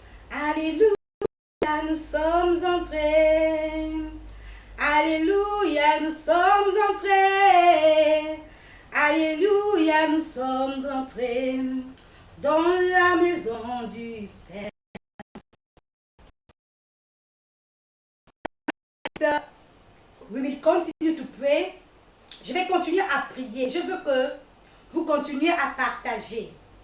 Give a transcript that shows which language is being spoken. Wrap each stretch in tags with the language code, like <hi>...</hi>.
<fr>Alléluia, nous sommes entrés. Alléluia, nous sommes entrés. Alléluia, nous sommes entrés dans la maison du Père.</fr> <en>We will continue to pray.</en> <fr>Je vais continuer à prier. Je veux que vous continuez à partager.</fr>